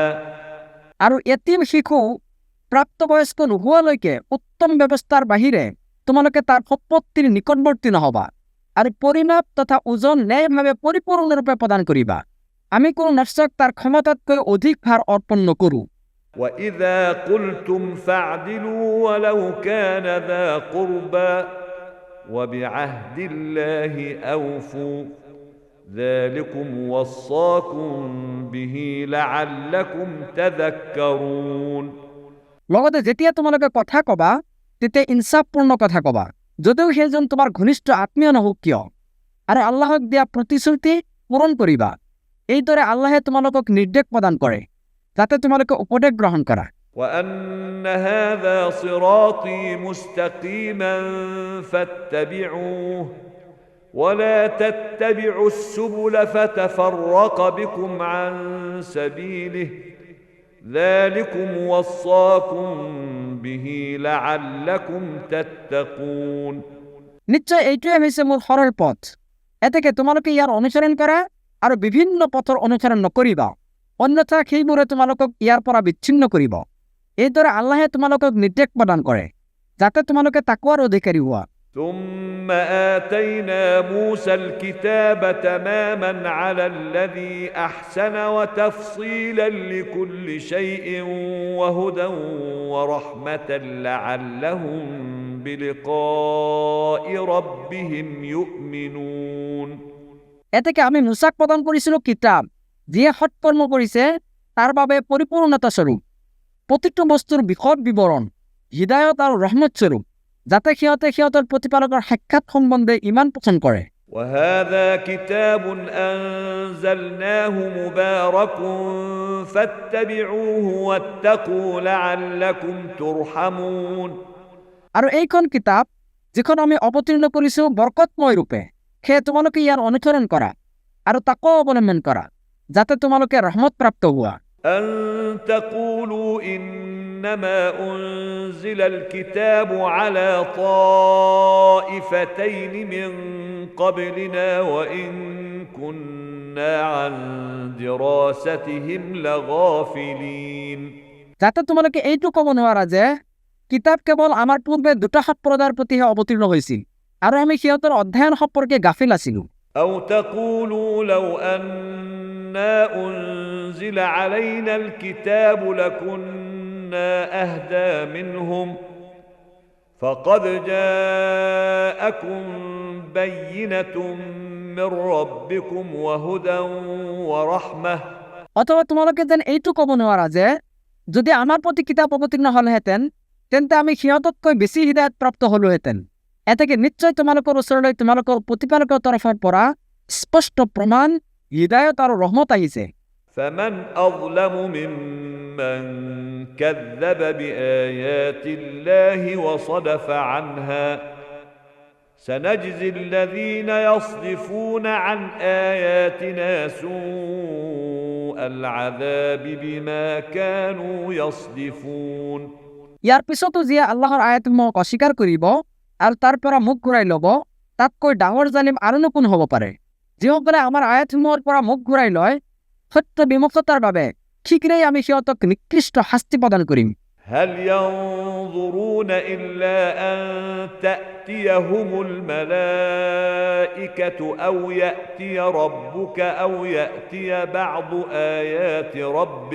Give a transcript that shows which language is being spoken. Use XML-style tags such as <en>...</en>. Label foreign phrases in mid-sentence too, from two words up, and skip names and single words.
<as>আৰু এতিম শিশু প্ৰাপ্তবয়স্ক নোহোৱালৈকে উত্তম ব্যৱস্থাৰ বাহিৰে তোমালোকে তাৰ সম্পত্তিৰ নিকটৱৰ্তী নহবা আৰু পৰিমাপ তথা ওজন ন্যায়ভাৱে পৰিপূৰ্ণৰূপে প্ৰদান কৰিবা। আমি কোনো নেফচক তাৰ ক্ষমতাতকৈ অধিক ভাৰ অৰ্পণ নকৰোঁ।</as> <ar>وإذا قلتم فاعدلوا ولو كان ذا قربى وبعهد الله أوفوا ذلكم وصاكم به لعلكم تذكرون।</ar> <as>লগতে যেতিয়া তোমালোকে কথা কবা তেতিয়া ইনচাফপূৰ্ণ কথা কবা, যদিও সেইজন তোমাৰ ঘনিষ্ঠ আত্মীয় নহওক কিয়, আৰু আল্লাহক দিয়া প্ৰতিশ্ৰুতি পূৰণ কৰিবা। এইদৰে আল্লাহে তোমালোকক নিৰ্দেশ প্ৰদান কৰে যাতে তোমালোকে উপদেশ গ্ৰহণ কৰা।</as> <ar>وأن هذا صراطي مستقيما فاتبعوه ولا تتبعوا السبل فتفرق بكم عن سبيله ذلكم وصاكم به لعلكم تتقون।</ar> <as>নিশ্চয় এইটোৱে হৈছে মোৰ সৰল পথ। এতেকে তোমালোকে ইয়াৰ অনুসৰণ কৰা আৰু বিভিন্ন পথৰ অনুসৰণ নকৰিবা, অন্যথা সেইবোৰে তোমালোকক ইয়াৰ পৰা বিচ্ছিন্ন কৰিব। এইদৰে আল্লাহে তোমালোকক নিৰ্দেশ প্ৰদান কৰে যাতে তোমালোকে তাকৱাৰ অধিকাৰী হোৱা।</as> <ar>ثم آتينا موسى الكتاب تماما على الذي أحسن وتفصيلا لكل شيء وهدى ورحمة لعلهم بلقاء ربهم يؤمنون</ar> <as>এতেকে আমি মুসাক প্রদান করেছিল কিতাব, যিয়ে সৎকর্ম কৰিছে তাৰ বাবে পৰিপূৰ্ণতা স্বৰূপ, প্ৰতিটো বস্তুৰ বিশদ বিৱৰণ, হৃদায়ত আৰু ৰহমত স্বৰূপ, যাতে সিহঁতে সিহঁতৰ প্ৰতিপালকৰ সাক্ষাৎ সম্বন্ধে ইমান পোষণ কৰে।</as> <ar>وهذا كتاب أنزلناه مبارك فاتبعوه واتقوا لعلكم ترحمون</ar> <as>আৰু এইখন কিতাপ যিখন আমি অৱতীৰ্ণ কৰিছো বৰকতময় ৰূপে, সেয়ে তোমালোকে ইয়াৰ অনুসৰণ কৰা আৰু তাকো অৱলম্বন কৰা, যাতে তোমালোকে ৰহমত প্ৰাপ্ত হোৱা।</as> <ar>أن تقولوا إنما أنزل الكتاب على طائفتين من قبلنا وإن كنا عن دراستهم لغافلين</ar> <as>যাতে তোমালোকে এইটো ক'ব নোৱাৰা যে কিতাপ কেৱল আমাৰ পূৰ্বে দুটা সম্প্ৰদায়ৰ প্ৰতিহে অৱতীৰ্ণ হৈছিল আৰু আমি সিহঁতৰ অধ্যয়ন সম্পৰ্কে গাফিল আছিলো।</as> <ar>أو تقولوا لو أنا أنزل علينا الكتاب لكنا أهدى منهم فقد جاءكم بينة من ربكم وهدى ورحمة</ar> <as>অথবা তোমালোকে যেন এইটো ক'ব নোৱাৰা যে যদি আমাৰ প্ৰতি কিতাপ অৱতীৰ্ণ হ'লহেঁতেন তেন্তে আমি সিহঁততকৈ বেছি হৃদায়ত প্ৰাপ্ত হ'লোহেঁতেন। এতেকে নিশ্চয় তোমালোকৰ ওচৰলৈ তোমালোকৰ প্ৰতিপালকৰ তৰফৰ পৰা স্পষ্ট প্ৰমাণ, হৃদায়ত আৰু ৰহমত আহিছে।</as> <ar>فمن أظلم ممن كذب بآيات الله وصدف عنها سنجزي الذين يصدفون عن آياتنا سوء العذاب بما كانوا يصدفون</ar> <as>ইয়াৰ পিছতো যিয়ে আল্লাহৰ আয়াতসমূহক অস্বীকাৰ কৰিব আৰু তাৰ পৰা মুখ ঘূৰাই ল'ব, তাতকৈ ডাঙৰ জালিম আৰুনো কোন হ'ব পাৰে? যিসকলে আমাৰ আয়াতসমূহৰ পৰা মুখ ঘূৰাই লয়, সত্য বিমুখতাৰ বাবে শীঘ্ৰেই আমি সিহঁতক নিকৃষ্ট শাস্তি প্ৰদান কৰিম।</as> <ar>هل ينظرون إلا أن تأتيهم الملائكة أو يأتي ربك أو يأتي بعض آيات ربك</ar>